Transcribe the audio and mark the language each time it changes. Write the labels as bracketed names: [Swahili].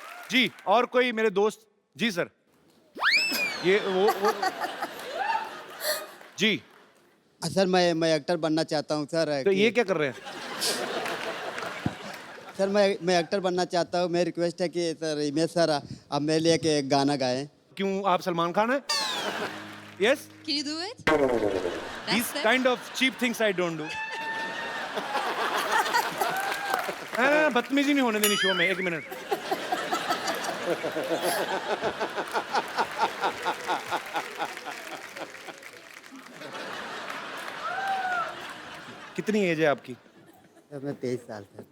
[Hindi] जी, और कोई मेरे दोस्त? जी सर. ये वो जी. सर मैं एक्टर बनना चाहता हूँ सर. तो ये क्या कर रहे हैं? सर मैं एक्टर बनना चाहता हूँ. मेरी रिक्वेस्ट है कि सर हिमेश सर आप मेरे लिए एक गाना गाएं. क्यों, आप सलमान खान हैं? Yes. [English] Can you do it? These kind of cheap things I don't do. [Hindi] बदतमीजी नहीं होने देनी शो में. एक मिनट. कितनी एज है आपकी? सर मैं 23 साल सर.